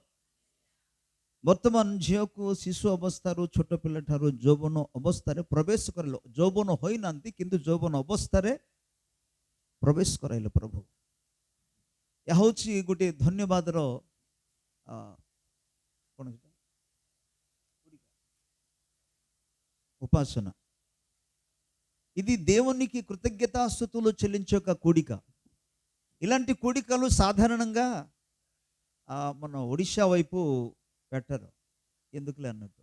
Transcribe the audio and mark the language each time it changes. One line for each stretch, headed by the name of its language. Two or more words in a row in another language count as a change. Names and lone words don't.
Odia: ବର୍ତ୍ତମାନ ଝିଅକୁ ଶିଶୁ ଅବସ୍ଥାରୁ, ଛୋଟ ପିଲାଠାରୁ ଯୌବନ ଅବସ୍ଥାରେ ପ୍ରବେଶ କରାଇଲେ. ଯୌବନ ହୋଇନାହାନ୍ତି କିନ୍ତୁ ଯୌବନ ଅବସ୍ଥାରେ ପ୍ରବେଶ କରାଇଲେ ପ୍ରଭୁ. ଏହା ହେଉଛି ଗୋଟିଏ ଧନ୍ୟବାଦର କ'ଣ ఉపాసన.
Telugu: ఇది దేవునికి కృతజ్ఞతాస్తుతులు చెల్లించే ఒక కూడిక. ఇలాంటి కూడికలు సాధారణంగా మన ఒడిశా వైపు పెట్టరు, ఎందుకులే అన్నట్టు.